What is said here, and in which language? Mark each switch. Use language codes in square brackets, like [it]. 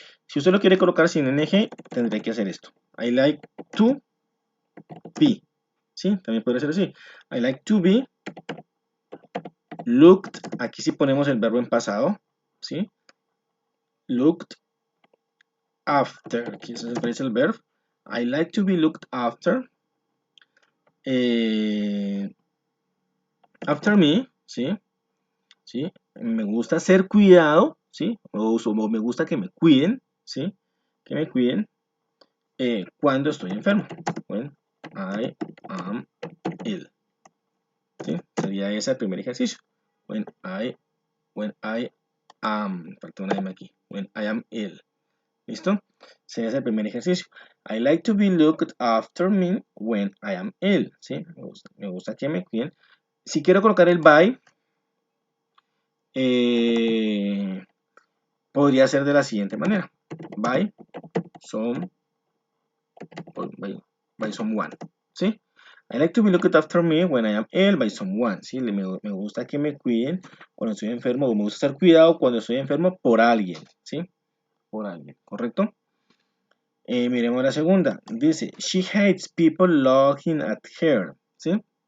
[es] Si usted lo quiere colocar sin ing, tendré que hacer esto. [en] I like to be, [es] ¿sí? También puede ser así. [en] I like to be looked, [es] aquí sí ponemos el verbo en pasado, ¿sí? [en] Looked after, [es] aquí se aparece el verbo. [en] I like to be looked after. Eh, after me, ¿sí? ¿Sí? [es] Me gusta ser cuidado, ¿sí? O me gusta que me cuiden, ¿sí? Que me cuiden cuando estoy enfermo. [en] When I am ill, ¿sí? [es] Sería ese el primer ejercicio. [en] When I am, [es] falta una M aquí. [en] When I am ill. [es] ¿Listo? Sería ese el primer ejercicio. [en] I like to be looked after me when I am ill, [es] ¿sí? Me gusta que me cuiden. Si quiero colocar el by, eh, podría ser de la siguiente manera. [en] By some, by, by someone, ¿sí? I like to be looked after me when I am ill by someone, ¿sí? [es] Me gusta que me cuiden cuando estoy enfermo, o me gusta ser cuidado cuando estoy enfermo por alguien, ¿sí? Por alguien, ¿correcto? Miremos la segunda. [en] Dice, she hates people looking at her, ¿sí?